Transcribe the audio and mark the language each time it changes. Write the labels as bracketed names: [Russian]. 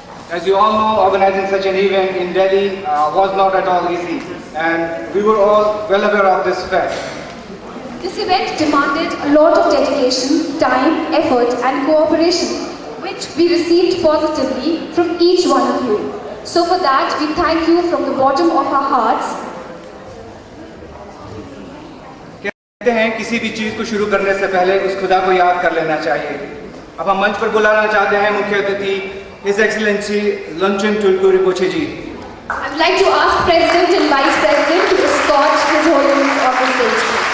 [English] As you all know, organizing such an event in Delhi was not at all easy, and we were all well aware of this fact. This event demanded a lot of dedication, time, effort and cooperation, which we received positively from each one of you. So for that, we thank you from the bottom of our hearts. [Hindi] कहते हैं किसी भी चीज को शुरू करने से पहले उस खुदा को याद कर लेना चाहिए। अब हम मंच पर बुलाना चाहते हैं मुख्य अतिथि His Excellency Lonchen Tulku Rinpoche ji. [English] I would like to ask President and Vice President to escort His Holiness on the stage.